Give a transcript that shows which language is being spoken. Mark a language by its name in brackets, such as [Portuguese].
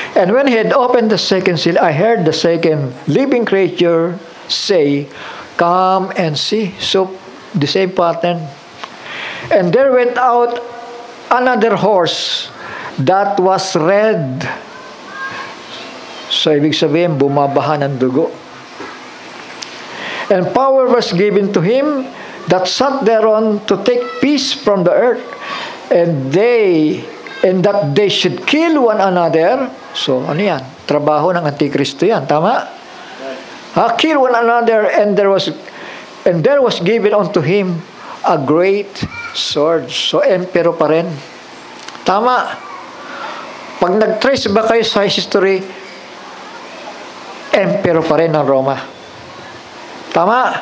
[English] And when he had opened the second seal, I heard the second living creature say, Come and see. So the same pattern. And there went out another horse that was red. [Filipino] So ibig sabihin, bumabaha ng dugo. [English] And power was given to him that sat thereon to take peace from the earth. And that they should kill one another. [Filipino] So, ano yan? Trabaho ng Antikristo yan. Tama? [English] Kill one another, and there was given unto him a great sword. [Filipino] So, emperor pa rin. Tama? Pag nag-trace ba kayo sa history, emperor pa rin ng Roma. Tama?